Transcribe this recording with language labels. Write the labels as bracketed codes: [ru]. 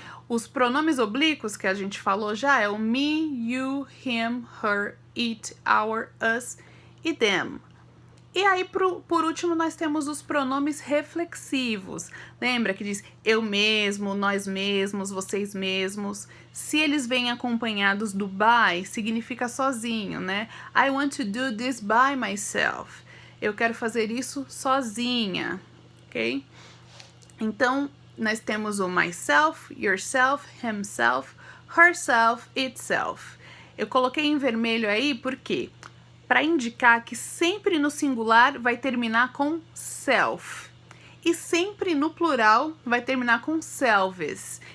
[pt] Os pronomes oblíquos que a gente falou já é o me, you, him, her, it, our, us e them. E aí, por último, nós temos os pronomes reflexivos. Lembra que diz eu mesmo, nós mesmos, vocês mesmos. Se eles vêm acompanhados do by, significa sozinho, né? [en] I want to do this by myself. [pt] Eu quero fazer isso sozinha, ok? Então, nós temos o myself, yourself, himself, herself, itself. Eu coloquei em vermelho aí porque para indicar que sempre no singular vai terminar com self e sempre no plural vai terminar com selves.